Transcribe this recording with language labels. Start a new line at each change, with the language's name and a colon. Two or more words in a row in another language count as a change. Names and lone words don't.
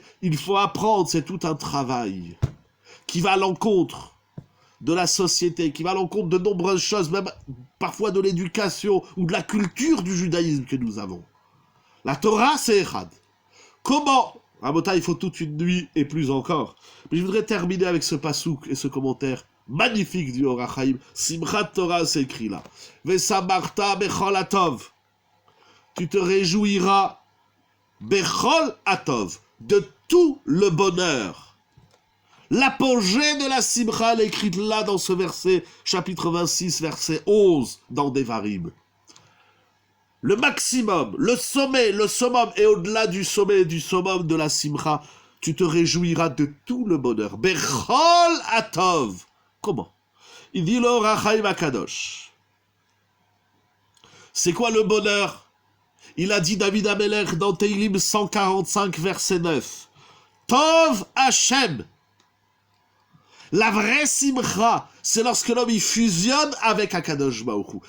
French: Il faut apprendre, c'est tout un travail qui va à l'encontre de la société, qui va à l'encontre de nombreuses choses, même parfois de l'éducation ou de la culture du judaïsme que nous avons. La Torah, c'est Echad. Comment? Rabota, il faut toute une nuit et plus encore. Mais je voudrais terminer avec ce pasouk et ce commentaire magnifique du Or HaChaim. Simchat Torah, c'est écrit là.
Hebrew: ושמחת בכל הטוב.
French: Tu te réjouiras
Hebrew: בכל הטוב,
French: de tout le bonheur. L'apogée de la simcha, elle est écrite là dans ce verset, chapitre 26, verset 11, dans Devarim. Le maximum, le sommet, le summum, et au-delà du sommet et du summum de la simcha, tu te réjouiras de tout le bonheur.
Hebrew: בכל הטוב.
French: Comment? Il dit le Rachaim Akadosh. C'est quoi le bonheur? Il a dit David Ameler dans Teilim 145, verset 9.
Hebrew: טוב השם.
French: La vraie simcha, c'est lorsque l'homme il fusionne avec
Hebrew: הקדוש ברוך הוא.